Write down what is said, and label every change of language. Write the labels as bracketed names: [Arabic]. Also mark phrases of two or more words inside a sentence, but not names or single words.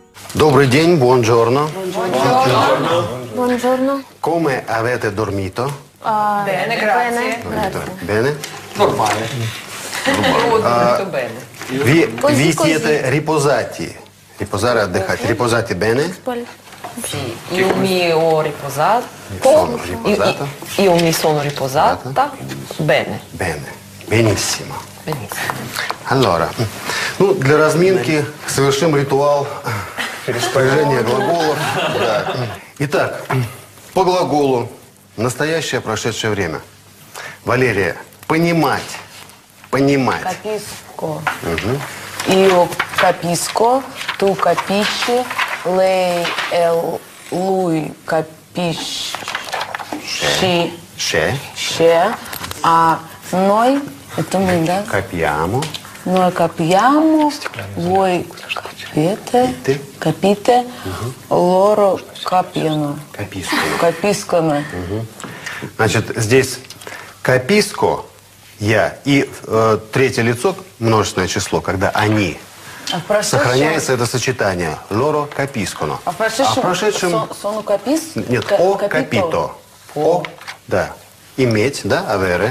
[Russian] Добрый день, [Italian] buongiorno. Buongiorno. Come avete dormito? Bene, grazie. Bene? Normale. Molto bene. Vi siete riposati? Riposare, отдыхать. Riposati bene? Sì, io mi ho riposato. Sono riposata. Io mi sono riposata. Bene. Bene. Benissimo. Benissimo. Allora, [Russian] ну, для разминки совершим ритуал спряжения глаголов. Да. Итак, по глаголу настоящее, прошедшее время. Валерия, понимать. Понимать. [Italian] Capisco. Io capisco, tu capisci, lei e lui capisci, Ше. [Russian] а noi, это мы, да? [Italian] Capiamo. Noi capiamo, voi capite, loro capiano. Capiscono. Capiscono. [Russian] Значит, здесь каписко, я, и третье лицо, множественное число, когда они. А в прошедшем... Сохраняется это сочетание. [Italian] Loro capiscono. [Russian] А в прошедшем... [Italian] Sono capis? [Russian] Нет, [Italian] ho capito. [Russian] О, да. Иметь, да, авере.